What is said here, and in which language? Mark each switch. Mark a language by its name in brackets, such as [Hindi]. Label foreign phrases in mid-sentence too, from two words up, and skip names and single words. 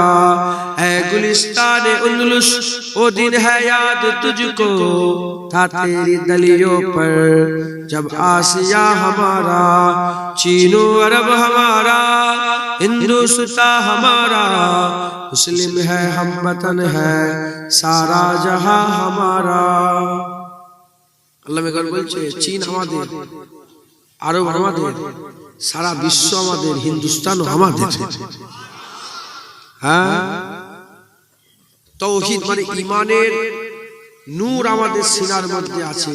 [Urdu] اے گلستان اندلس وہ دن ہے یاد تجھ کو، تھا تیری ڈلیوں پر جب آسیہ ہمارا۔ چین و عرب ہمارا، ہندوستان ہمارا، مسلم ہے ہم وطن ہے سارا جہاں হমারা। [Bangla] আল্লাহ মেঘাল বলছে চীন আমাদের, আরব আমাদের, সারা বিশ্ব আমাদের, হিন্দুস্তানও আমাদের। হ্যাঁ, তাওহীদ মানে ঈমানের নূর আমাদের সিনার মধ্যে আছে।